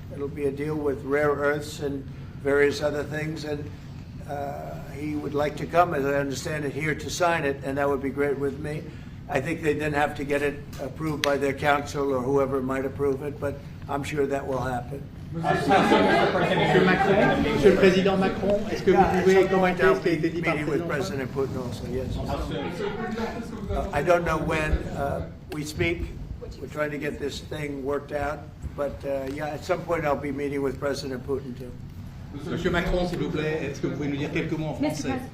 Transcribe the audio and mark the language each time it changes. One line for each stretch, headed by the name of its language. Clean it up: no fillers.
English: It'll be a deal with rare earths and various other things, and he would like to come, as I understand it, here to sign it, and that would be great with me. I think they then have to get it approved by their council or whoever might approve it, but I'm sure that will happen.
French: Monsieur le Président Macron, est-ce que vous pouvez commenter ce qui a été dit par le
English: with President Putin also, yes. I don't know when we speak. We're trying to get this thing worked out, but yeah, at some point I'll be meeting with President Putin too.
French: Monsieur Macron, s'il vous plaît, est-ce que vous pouvez nous dire quelques mots en français?